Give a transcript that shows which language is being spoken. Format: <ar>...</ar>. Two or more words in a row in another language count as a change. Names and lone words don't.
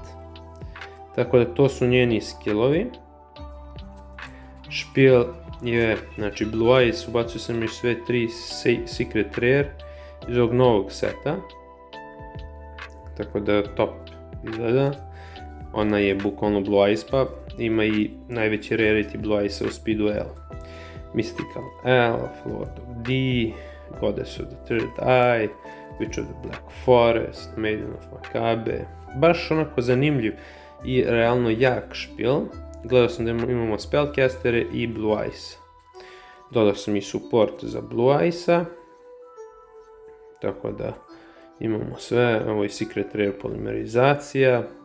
<sr>Tako da to su njeni skillovi. Špil je, znači Blue Eyes, ubacio sam još sve 3</sr> <en>Secret Rare</en> <sr>iz ovog novog seta. Tako da top izgleda. Ona je bukvalno Blue Eyes, pa ima i najveći rarity Blue Eyesa u Speed Duel. Mystical Elf, Lord of D, Goddess of the Third Eye, Witch of the Black Forest, Maiden of Makabe. Baš onako zanimljiv i realno jak špil. Gledao sam da imamo spellcastere i Blue Eyes. Dodao sam i support za Blue Eyesa. Tako da imamo sve, ovo je</sr> <en>Secret Rare</en> <sr>polimerizacija.</sr>